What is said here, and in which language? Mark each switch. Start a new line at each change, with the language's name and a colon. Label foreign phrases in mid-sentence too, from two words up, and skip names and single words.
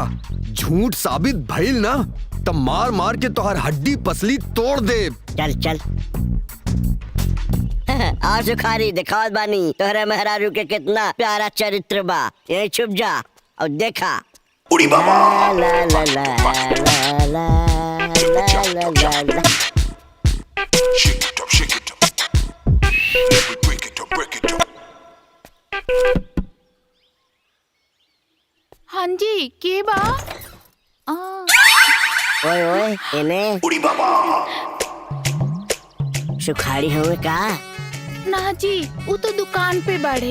Bhojpuri: झूठ साबित भइल ना तब मार मार के तोहर हड्डी पसली तोड़ दे। चल चल आ सुखारी दिखावत बानी तोहरे मेहरारू के कितना प्यारा चरित्र बा। यही छुप जा और देखा।
Bangla: উড়ি বাবা। ला ला ला ला ला ला ला ला ला।
English: Shake it up, shake it up. Let me break it up, break it up.
Bhojpuri: हाँ जी, के बा? ओए ओए इन्हें
Bangla: উড়ি বাবা।
Bhojpuri: सुखाड़ी हुए का? ना जी, वो तो दुकान पे बाड़े।